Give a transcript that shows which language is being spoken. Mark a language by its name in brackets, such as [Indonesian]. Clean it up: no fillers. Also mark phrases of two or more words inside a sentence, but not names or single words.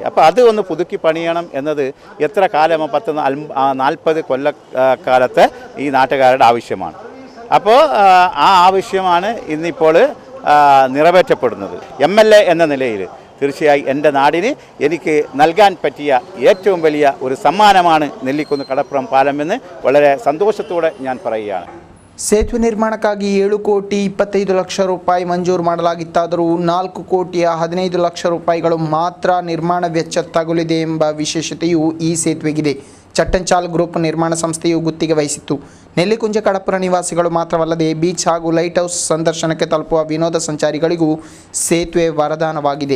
[Malayalam] അപ്പോൾ അത് ഒന്ന് പുതുക്കി പണിയണം എന്നത് എത്ര കാലം 40 കൊല്ലക്കാലത്തെ ഈ നാട്ടുകാരുടെ ആവശ്യമാണ്. അപ്പോൾ ആ ആവശ്യമാണ് ഇന്നിപ്പോൾ നിറവേറ്റപ്പെടുന്നത്. MLA എന്ന നിലയിൽ തീർച്ചയായും എൻ്റെ നാടിന് എനിക്ക് നൽകാൻ പറ്റിയ ഏറ്റവും വലിയ ഒരു സമ്മാനമാണ് നെല്ലിക്കുന്ന് കടപ്പുറം പാലമെന്ന് വളരെ സന്തോഷത്തോടെ ഞാൻ പറയുകയാണ്. [Kannada] ಸೇತುವೆ ನಿರ್ಮಾಣಕ್ಕಾಗಿ 7 ಕೋಟಿ 25 ಲಕ್ಷ ರೂಪಾಯಿ ಮಂಜೂರು ಮಾಡಲಾಗಿತ್ತಾದರೂ 4 ಕೋಟಿ 15 ಲಕ್ಷ ರೂಪಾಯಿಗಳು ಮಾತ್ರ ನಿರ್ಮಾಣ ವೆಚ್ಚ ತಗುಲಿದೆ ಎಂಬ ವಿಶೇಷತೆಯು ಈ ಸೇತುವೆಗಿದೆ. ಚಟ್ಟಂಚಾಲ್ ಗ್ರೂಪ್ ನಿರ್ಮಾಣ ಸಂಸ್ಥೆಯು ಗುತ್ತಿಗೆ ವಹಿಸಿತ್ತು. ನೆಲ್ಲಿಕುಂಜೆ ಕಡಪುರ ನಿವಾಸಿಗಳು ಮಾತ್ರವಲ್ಲದೆ ಬೀಚ್ ಹಾಗೂ [English] light house [Kannada] ಸಂದರ್ಶನಕ್ಕೆ ತಲುಪುವ ವಿನೋದ ಸಂಚಾರಿಗಳಿಗೂ ಸೇತುವೆ ವರದಾನವಾಗಿದೆ.